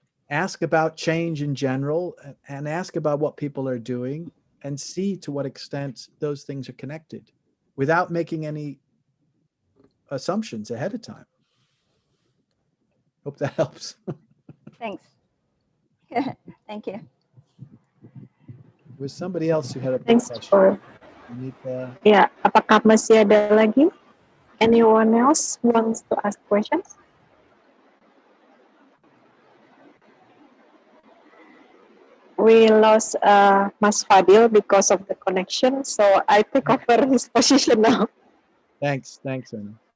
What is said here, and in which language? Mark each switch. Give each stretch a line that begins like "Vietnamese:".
English: ask about change in general and ask about what people are doing and see to what extent those things are connected without making any assumptions ahead of time. Hope that helps. Thanks. Thank you. There was somebody else who had a Thanks question. for.
Indonesian: Ya, apakah masih ada lagi?
English: Anyone else wants to ask questions? We lost Mas Fadil because of the connection, so I take over his position now. Thanks, Anna.